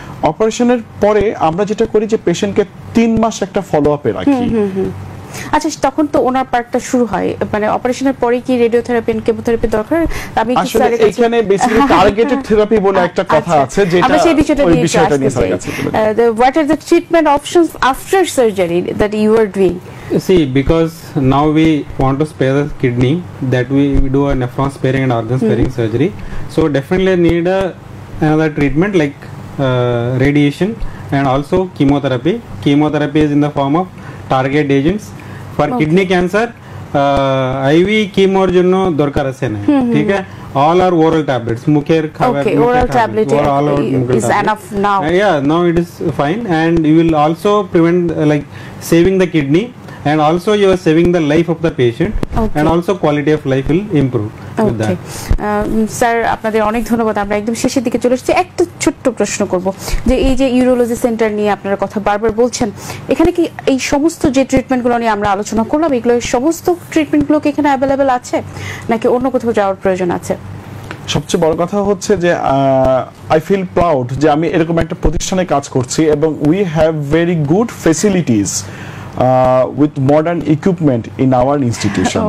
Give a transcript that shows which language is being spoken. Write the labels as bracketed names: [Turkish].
[Bangla] অপারেশনের পরে আমরা যেটা করি যে পেশেন্টকে 3 মাস একটা ফলো আপে রাখি। আচ্ছা, তখন তো ওনার পার্টটা শুরু হয়, মানে অপারেশনের পরে কি রেডিওথেরাপি এন্ড কেমোথেরাপি দরকার? আমি কি স্যার এখানে বেসিক্যালি টার্গেটেড থেরাপি বলে একটা কথা আছে, যেটা আমরা সেই বিষয়টা নিয়ে আসতে চাই। [English] What are the treatment options after surgery that you are doing? See, because now we want to spare the kidney, that we do a nephron sparing and organ sparing surgery. So definitely need another treatment like radiation and also chemotherapy. Chemotherapy is in the form of target agents. For kidney cancer, IV chemo [Bangla] জন্য দরকার আছে না, ঠিক আছে? [English] All are oral tablets. [Bangla] মুখের খাবার, [English] oral tablet is enough now. Yeah, now it is fine, and you will also prevent like saving the kidney, and also you are saving the life of the patient, and also quality of life will improve with that. [Bangla] Sir আপনাদের অনেক ধন্যবাদ। আমরা একদম শেষের দিকে চলে এসেছি। একটা ছোট্ট প্রশ্ন করব, যে এই যে ইউরোলজি সেন্টার নিয়ে আপনারা কথা বারবার বলছেন, এখানে কি এই সমস্ত যে ট্রিটমেন্টগুলো নিয়ে আমরা আলোচনা করলাম, এগুলো সমস্ত ট্রিটমেন্টগুলো কি এখানে অ্যাভেলেবেল আছে, নাকি অন্য কোথাও যাওয়ার প্রয়োজন আছে? সবচেয়ে বড় কথা হচ্ছে যে [English] I feel proud [Bangla] যে আমি এরকম একটা প্রতিষ্ঠানে কাজ করছি, এবং [English] We have very good facilities with modern equipment in our institution.